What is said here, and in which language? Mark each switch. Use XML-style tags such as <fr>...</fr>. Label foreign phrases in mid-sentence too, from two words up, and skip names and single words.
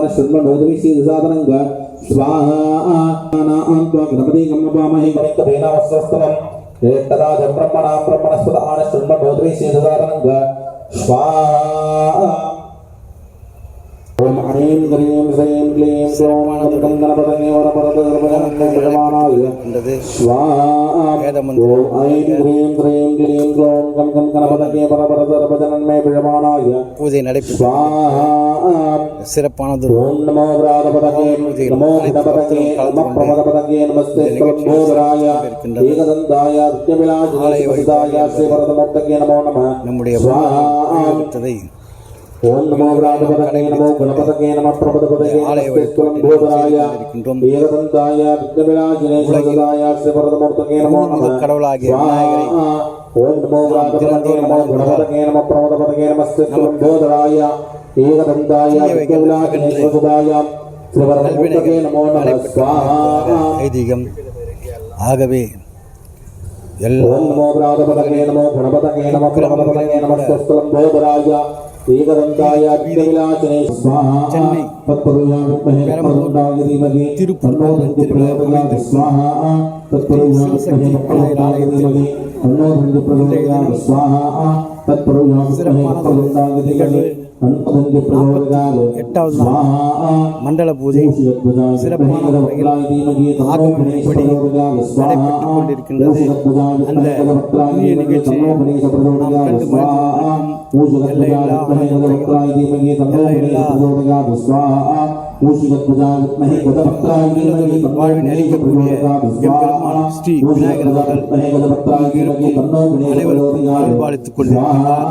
<sa>शर्मणोदविषि साधनंग स्वाहा नान्त्वा गणपति गमवामहे गमिंग वेदामस्वत्तमं तदा ब्रह्मणा ब्रह्मणस्पद आन शर्मणोदविषि साधनंग स्वाहा ओम ह्रीं ह्रीं श्रीं क्लीं क्लौं गणपतये वरपरदर्पणमनाय स्वाहा ओम ऐं ह्रीं श्रीं क्लीं क्लौं गणपतये वरपरदर्पणमे विजमानाय</sa> <ta>பூஜை நடைபெற்று</ta> <sa>स्वाहा</sa> <ta>சிறப்பானது</ta> <sa>ओम नमो व्रातपतये नमो गणपतये नमः प्रमदपतये नमस्ते स्कंदोदराय एकदन्ताय विद्याविलासाय श्रीवरदमूर्तये नमो नमः</sa> <ta>நம்முடைய</ta> <sa>स्वाहा ओम नमो व्रातपतये नमो गणपतये नमः प्रमदपतये नमस्ते स्कंदोदराय एकदन्ताय विद्याविलासाय श्रीवरदमूर्तये नमो नमः</sa> <ta>கடவுளாகிய</ta> <sa>स्वाहा ओम नमो व्रातपतये नमो गणपतये नमः प्रमदपतये नमस्ते स्कंदोदराय एकदन्ताय विद्याविलासाय श्रीवरदमूर्तये नमो नमः स्वाहा</sa> <ta>ஐதீகம். ஆகவே</ta> <sa>ओम नमो व्रातपतये नमो गणपतये नमः प्रमदपतये नमस्ते स्कंदोदराय एकदन्ताय विद्याविलासाय स्वाहा तत्पुरुषाय विद्महे वक्रतुण्डाय धीमहि तन्नो दन्ति प्रचोदयात् स्वाहा तत्पुरुषाय विद्महे वक्रतुण्डाय धीमहि तन्नो दन्ति प्रचोदयात् स्वाहा तत्पुरुषाय विद्महे वक्रतुण्डाय धीमहि तन्नो दन्ति प्रचोदयात् स्वाहा</sa> <ta>மண்டல பூஜை சிறப்பான முறையில் ஆகமப்படி நடைபெற்றுக் கொண்டிருக்கின்றது. அந்த புதிய நிகழ்ச்சியை நாம் கண்டு மகிழ்ந்து எல்லையில்லா வாழ்வின் அளிக்கக்கூடிய எம்பெருமான் ஸ்ரீ விநாயகர் அவர்கள் அனைவருக்கும் அருள்பாலித்துக் கொண்டிருக்கிறார்.</ta>